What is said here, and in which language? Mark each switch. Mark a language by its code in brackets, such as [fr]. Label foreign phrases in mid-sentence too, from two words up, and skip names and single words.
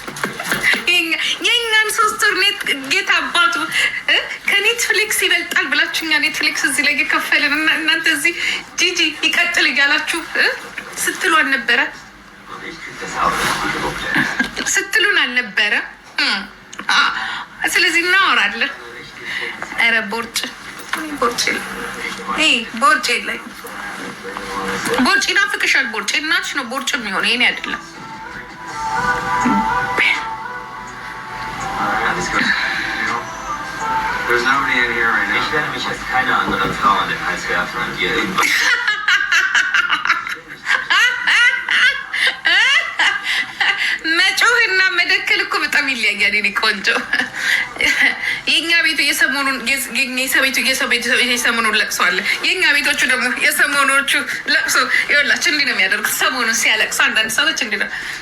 [am] የኛን ሶስት ወር ጌታ አባቱ ከኔትፍሊክስ ይበልጣል ብላችሁኛ ኔትፍሊክስ እዚህ ላይ የከፈልን እና እናንተ እዚህ ጂጂ ይቀጥል እያላችሁ ስትሉን አልነበረ ስለዚህ እናወራለን ኧረ ቦርጭ ላይ ቦርጭ ናፍቅሻል ቦርጭ እናትሽ ነው ቦርጭ የሚሆነ የኔ አይደለም [en] There's nobody in here right now. [de] Ich werde mich jetzt keine andere Frau an den Hals werfen und ihr irgendwas. [am] መጮህና መደከል እኮ በጣም ይለያያል። እኔ ቆንጆ የኛ ቤቱ የሰሞኑን ለቅሶ አለ። የኛ ቤቶቹ ደግሞ የሰሞኖቹ ለቅሶ ይኸውላችሁ እንዲህ ነው የሚያደርጉት። ሰሞኑን ሲያለቅሱ አንዳንድ ሰዎች እንዲህ ነው